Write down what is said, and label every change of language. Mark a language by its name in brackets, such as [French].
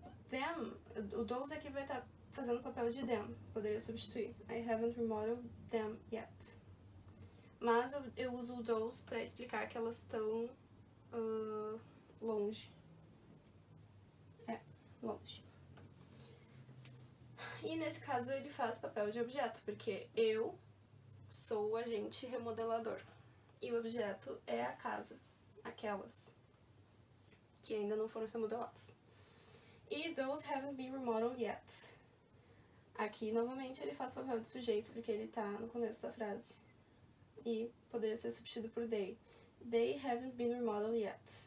[Portuguese] Them, o those aqui vai estar fazendo o papel de them. Poderia substituir. [English] I haven't remodeled them yet. [Portuguese] Mas eu uso o those para explicar que elas estão longe. Longe. E nesse caso ele faz papel de objeto, porque eu sou o agente remodelador. E o objeto é a casa, aquelas que ainda não foram remodeladas. [English] E those haven't been remodeled yet. [Portuguese] Aqui, novamente, ele faz papel de sujeito, porque ele tá no começo da frase. e poderia ser substituído por they. [English] They haven't been remodeled yet.